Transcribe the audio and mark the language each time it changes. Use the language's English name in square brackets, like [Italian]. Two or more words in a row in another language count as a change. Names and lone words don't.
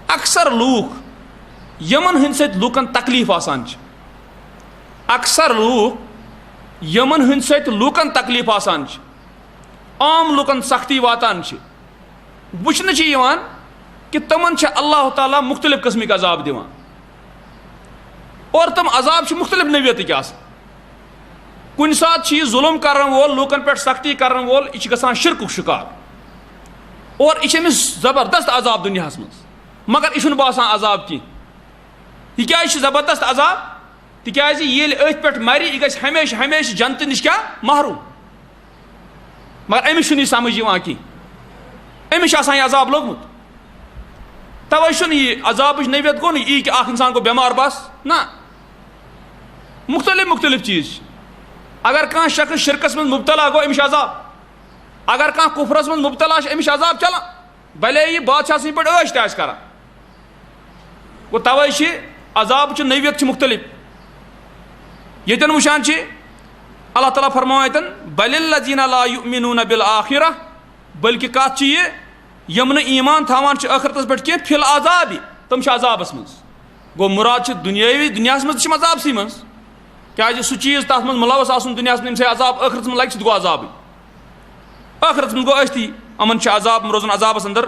[Kashmiri] اکثر لوک یمن ہند ست لوکن تکلیف آسان چھ، اکثر لوک یمن ہند ست لوکن تکلیف آسان چھ، عام لوکن سختی واتان چھ، وچھنہ چھ یوان کہ تمن چھ اللہ تعالیٰ مختلف قسمک عذاب دیوان، اور تم عذاب چھ مختلف نوعیتک آسان. کن سات چھ یہ ظلم کرن وول لوکن پہ سختی کرن وول یہ گژھان شرکک شکار، اور یہ امس زبردست عذاب دنیاہس مز، مگر یہ باسان عذاب کی. یہ کیا زبردست عذاب تکیازِ ییٚلہِ أتھۍ پٮ۪ٹھ مرِ یہِ گژھِ ہمیشہ ہمیشہ جنتہٕ نش کیا محروم. مگر أمِس چھُنہٕ یہِ سمجھ یِوان کینٛہہ، أمِس چھُ آسان یہِ عذاب لوٚگمُت. توے چھُنہٕ یہِ عذابٕچ نوعیت گوٚو نہٕ یی کہ اکھ انسان گوٚو بٮ۪مار بس، نہ، مختلف مختلف چیز چھِ. اگر کانٛہہ شخص شرکس منٛز مبتلا گوٚو أمِس چھُ عذاب، اگر کانٛہہ کفرس منٛز مبتلا چھُ أمِس چھُ عذاب چلان، بھلے یہِ بادشاہ سٕنٛدۍ پٲٹھۍ عٲش تہِ آسہِ کران. گوٚو توے چھِ عذاب چہِ نوعیت چھِ مختلف. ییٚتٮ۪ن وٕچھان چھِ اللہ تعالیٰ فرماوان ییٚتٮ۪ن [Arabic] بل الذین لا یؤمنون بالآخرہ، [Kashmiri] بلکہ کتھ چھِ یہِ یِم نہٕ ایمان تھاوان چھِ ٲخرتس پٮ۪ٹھ کینٛہہ، [Arabic] فی العذابِ [Kashmiri] تِم چھِ عذابس منٛز. گوٚو مراد چھِ دُنیٲوی دُنیاہس منٛز تہِ چھِم عذابسٕے منٛز، کیازِ سُہ چیٖز تتھ منٛز مُلوث آسُن دُنیاہس منٛز ییٚمہِ سۭتۍ عذاب ٲخرتس منٛز لگہِ سُہ تہِ گوٚو عذابٕے. ٲخرتس منٛز گوٚو أستی یِمن چھِ عذاب روزان عذابس اندر.